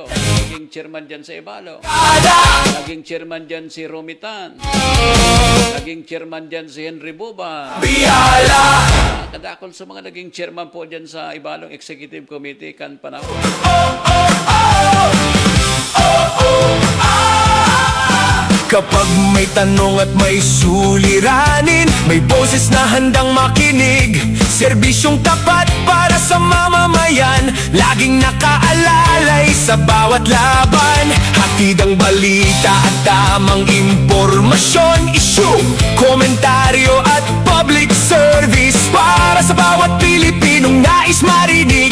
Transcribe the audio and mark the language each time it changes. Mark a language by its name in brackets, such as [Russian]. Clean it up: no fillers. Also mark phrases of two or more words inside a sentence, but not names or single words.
[Bikol] Naging chairman dyan sa Ibalong. Naging chairman dyan si Romitan. Naging chairman dyan si Henry Buba. Biala, Kadakon sa mga naging chairman po dyan sa Ibalong Executive Committee kan panahon. [Filipino] kapag may tanong at may suliranin, may boses na handang makinig. Serbisyong tapat para sa mamamayan, laging nakaalalay sa bawat laban. Hatid ang balita at tamang impormasyon, issue, komentaryo at [English] public service [Filipino] para sa bawat Pilipinong nais marinig.